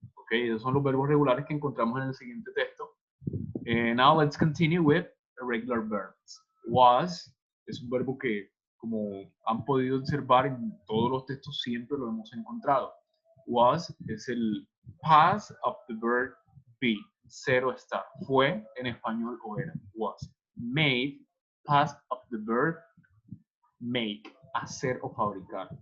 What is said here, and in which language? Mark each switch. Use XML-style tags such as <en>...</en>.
<es>Okay, esos son los verbos regulares que encontramos en el siguiente texto.</es> <en>Now let's continue with irregular verbs.</en> <es>Was es un verbo que, como han podido observar en todos los textos, siempre lo hemos encontrado. Was es el</es> <en>past of the verb be,</en> <es>ser o estar. Fue en español o era. Was. Made,</es> <en>past of the verb make,</en> <es>hacer o fabricar.</es>